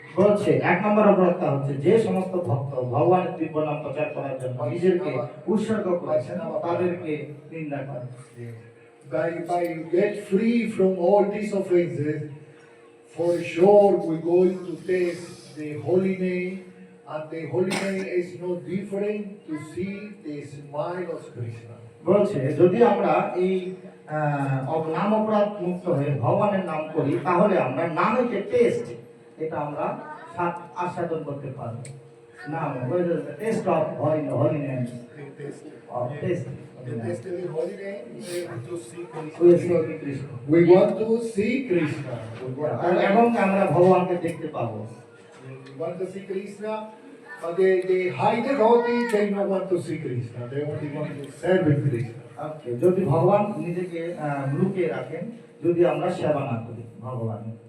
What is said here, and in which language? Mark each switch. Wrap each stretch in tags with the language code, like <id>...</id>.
<bn>বলছে এক নম্বর অপরাধটা হচ্ছে যে সমস্ত ভক্ত ভগবানের দিব্য নাম প্রচার করার জন্য নিজেকে উৎসর্গ করেছেন তাদেরকে নিন্দা করে।</bn> <en>By get free from all these offenses, for sure we're going to taste the holy name, and the holy name is no different to see the smile of Krishna.</en> <bn>বলছে যদি আমরা এই নাম অপরাধ মুক্ত হয়ে ভগবানের নাম করি তাহলে আমরা নামের যে টেস্ট এটা আমরা আস্বাদন করতে পারবো।</bn> <en>নাম taste of holy name taste The taste of the holy name is to see</en> <bn>Krishna</bn> <en>We want to see Krishna.</en> <bn>এবং আমরা ভগবানকে দেখতে পাবো।</bn> <en>We want to see Krishna, but the high devotees, they don't want to see Krishna. They only want to serve Krishna.</en> <bn>Okay, যদি ভগবান নিজেকে লুকিয়ে রাখেন যদি আমরা সেবা না করি ভগবান।</bn>